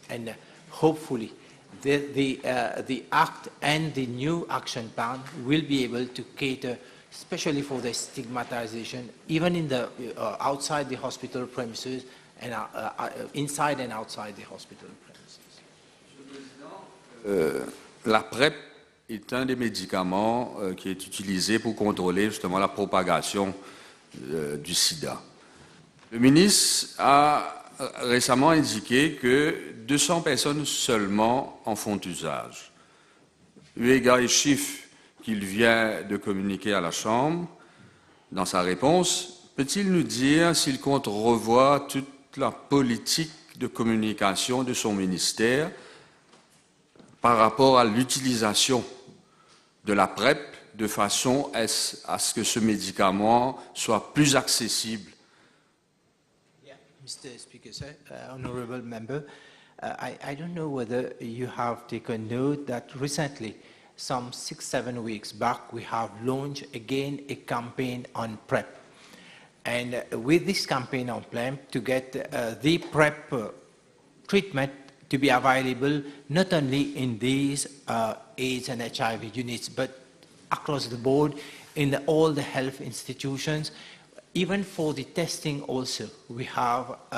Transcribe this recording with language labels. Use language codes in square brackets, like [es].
[en] And hopefully the Act and the new action plan will be able to cater especially for the stigmatization, even in the outside the hospital premises and inside and outside the hospital premises. [fr] La PrEP est un des médicaments qui est utilisé pour contrôler justement la propagation du sida. Le ministre a récemment indiqué que 200 personnes seulement en font usage. Eu égard les chiffres qu'il vient de communiquer à la Chambre, dans sa réponse, peut-il nous dire s'il compte revoir toute la politique de communication de son ministère par rapport à l'utilisation de la PrEP de façon à ce que ce médicament soit plus accessible? [en] Yeah, Mr. Speaker, sir, honorable member, I don't know whether you have taken note that recently, some 6-7 weeks back, we have launched again a campaign on PrEP. And with this campaign on PrEP, to get the PrEP treatment to be available not only in these AIDS and HIV units, but across the board in all the health institutions. Even for the testing also, we have